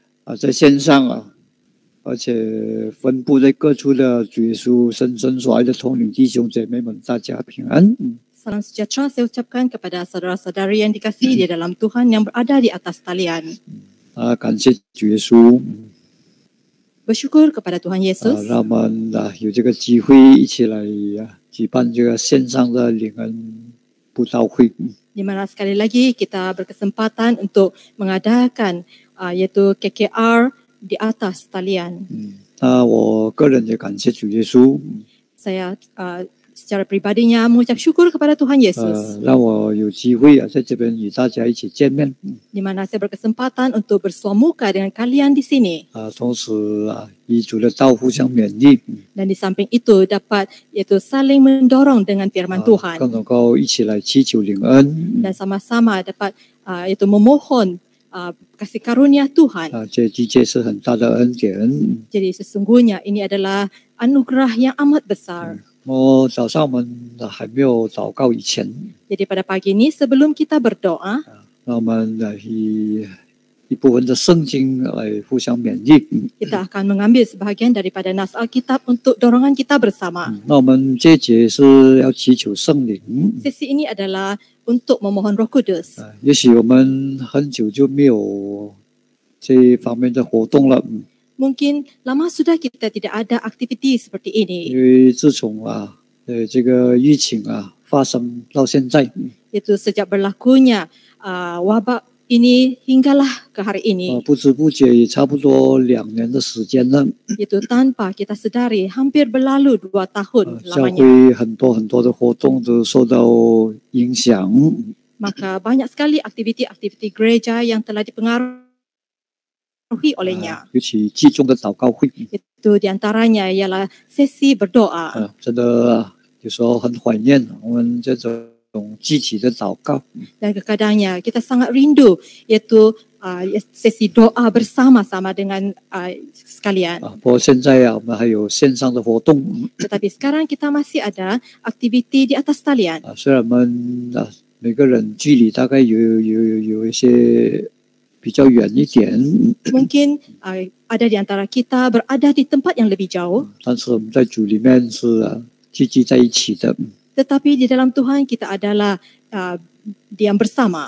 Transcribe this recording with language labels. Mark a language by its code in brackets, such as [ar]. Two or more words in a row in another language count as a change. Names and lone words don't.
[zh] 在线上而且分布在各处的主耶稣深深所爱的同龄弟兄姐妹们，大家平安。 [ms] Salam sejahtera saya ucapkan kepada saudara-saudari yang dikasihi di dalam Tuhan yang berada di atas talian. [zh] 感谢主耶稣， [ms] Bersyukur kepada Tuhan Yesus [zh] 让我们有这个机会一起来举办这个线上的领恩布道会。 [ms] di mana sekali lagi kita berkesempatan untuk mengadakan yaitu KKR di atas talian. [zh] 我个人也感谢主耶稣， [ms] Saya secara pribadinya mengucap syukur kepada Tuhan Yesus [zh] 让我有机会在这边与大家一起见面， [ms] di mana saya berkesempatan untuk bersua muka dengan kalian di sini [zh] 同时与主的道互相勉励， [ms] dan di samping itu dapat yaitu saling mendorong dengan firman Tuhan [zh] 更能够一起来祈求领恩， [ms] dan sama-sama dapat yaitu memohon kasih karunia Tuhan. [zh] 这是很大的恩典。 [ms] Jadi sesungguhnya ini adalah anugerah yang amat besar. [zh] 早上我们还没有祷告以前， [ms] Jadi pada pagi ini sebelum kita berdoa, [zh] 让我们以一部分的圣经来互相勉励。 [ms] kita akan mengambil sebahagian daripada nas Alkitab untuk dorongan kita bersama. [zh] 那我们这节是要祈求圣灵。 [ms] Sesi ini adalah untuk memohon Roh Kudus. [zh] 也许我们很久就没有这方面的活动了， [ms] Mungkin lama sudah kita tidak ada aktiviti seperti [zh] 因 [ms] ini. [zh] 为自从这个疫情发生到现在， [ms] Itu sejak berlakunya wabak ini hinggalah ke hari ini. [zh] 不知不觉也差不多2年的时间了。 [ms] Itu tanpa kita sedari hampir berlalu 2 tahun [zh] 教 [ms] lamanya. [zh] 会很多的活动都受到影响， [ms] Maka banyak sekali aktiviti-aktiviti gereja yang telah dipengaruhi olehnya. [zh] 尤其集中的祷告会， [ms] Itu diantaranya ialah sesi berdoa. [zh] 真的有时候很怀念我们这种集体的祷告。 [ms] Dan kadang-kadangnya kita sangat rindu iaitu sesi doa bersama-sama dengan sekalian. [zh] 不过现在我们还有线上的活动， [ms] Tetapi sekarang kita masih ada aktiviti di atas talian. [zh] 虽然我们每个人距离大概有一些比较远一点， [ms] Mungkin ada di antara kita berada di tempat yang lebih jauh, [zh] 但是我们在主里面是聚集在一起的， [ms] tetapi di dalam Tuhan kita adalah diam bersama.